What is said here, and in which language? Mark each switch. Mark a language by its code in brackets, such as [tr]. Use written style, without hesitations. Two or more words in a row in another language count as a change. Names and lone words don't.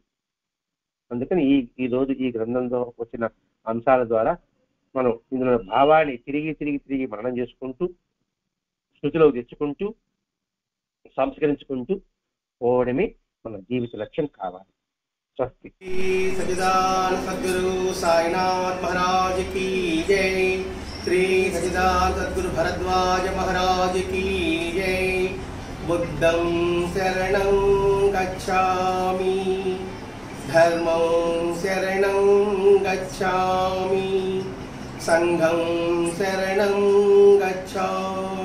[te] అందుకని ఈ రోజు ఈ గ్రంథంలో వచ్చిన అంశాల ద్వారా మనం ఇందులో భావాన్ని తిరిగి మననం చేసుకుంటూ, శృతిలోకి తెచ్చుకుంటూ, సంస్కరించుకుంటూ పోవడమే మన జీవిత లక్ష్యం కావాలి. స్వస్తి. [hi] सच्चिदानंद सद्गुरु साईनाथ महाराज की जय। श्री सच्चिदानंद सद्गुरु भरद्वाज महाराज की जय। [pi] बुद्धं शरणं गच्छामि, धर्मं शरणं गच्छामि, संघं शरणं गच्छामि।